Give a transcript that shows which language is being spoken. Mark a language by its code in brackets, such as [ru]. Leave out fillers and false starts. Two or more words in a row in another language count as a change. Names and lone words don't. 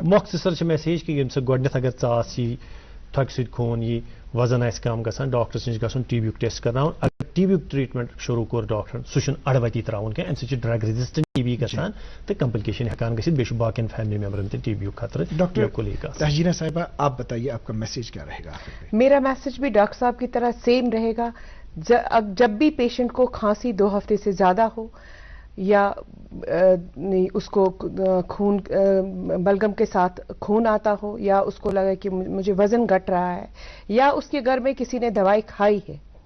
[ks] مختصر چھِ میسیج کہ ییٚمہِ سۭتۍ گۄڈنیتھ اگر ژاس یی تھۄکہِ سۭتۍ خوٗن یی وزن آسہِ کم گژھان ڈاکٹرس نِش گژھُن ٹی بی یُک ٹیسٹ کرناوُن اگر ٹی بی یُک ٹریٹمنٹ شروع کوٚر ڈاکٹرن سُہ چھُنہٕ اڑوتی تراوُن کینٛہہ امہِ سۭتۍ چھُ [en] drug resistant TB [ks] گژھان تہٕ کمپلکیشن ہیٚکان گٔژھِتھ بیٚیہِ چھُ باقین فیملی ممبرن تہِ ٹی بی یُک خطرٕ بالکل ہی گژھان [ur] تہجینہ صاحبہ آپ بتائیے آپ کا میسج کیا رہے گا میرا میسج بھی ڈاکٹر صاحب کی طرح سیم رہے گا جب بھی پیشنٹ کو کھانسی 2 ہفتے سے زیادہ ہو یا اس کو خون بلغم کے ساتھ خون آتا ہو یا اس کو لگا کہ مجھے وزن گھٹ رہا ہے یا اس کے گھر میں کسی نے دوائی کھائی ہے